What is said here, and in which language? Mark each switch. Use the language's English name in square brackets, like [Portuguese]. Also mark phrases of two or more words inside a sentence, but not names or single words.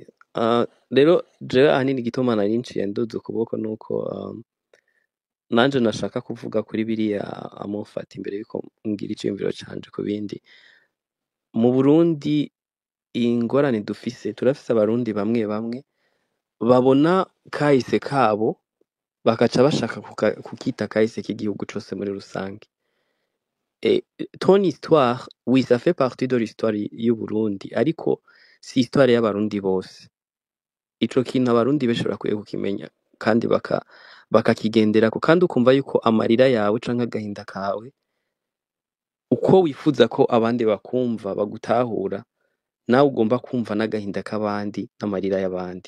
[Rundi] Rero je ahanini gituma nari nciye nduze ukuboko nuko nanje nashaka kuvuga kuri biriya amufata imbere yuko ngira iciyumviro canje ku bindi. Mu Burundi ingorane dufise turafise abarundi bamwe bamwe babona kahise kabo bakaca bashaka kukita kahise k'igihugu cose muri rusange. [French] Et ton histoire, oui, ça fait partie de l'histoire [Rundi] y'u Burundi, ariko si histoire y'abarundi bose. Ico kintu abarundi bashobora kukimenya kandi bakakigenderako kandi ukumva yuko amarira yawe canke agahinda kawe uko wifuza ko abandi bakumva bagutahura nawe ugomba kumva n'agahinda k'abandi n'amarira y'abandi.